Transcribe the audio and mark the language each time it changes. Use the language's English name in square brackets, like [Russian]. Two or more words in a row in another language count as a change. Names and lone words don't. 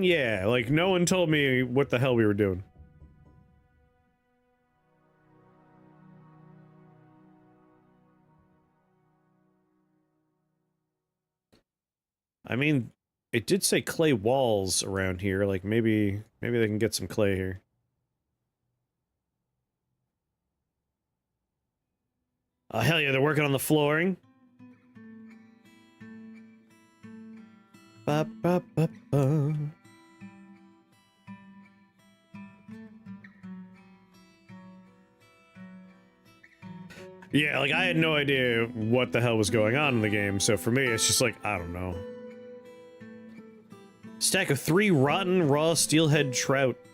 [English] Yeah, like, no one told me what the hell we were doing. I mean, it did say clay walls around here, like, maybe they can get some clay here. Oh, hell yeah, they're working on the flooring. Ba, ba, ba, ba. Yeah, like, I had no idea what the hell was going on in the game, so for me, it's just like, I don't know. Stack of 3 rotten raw steelhead trout.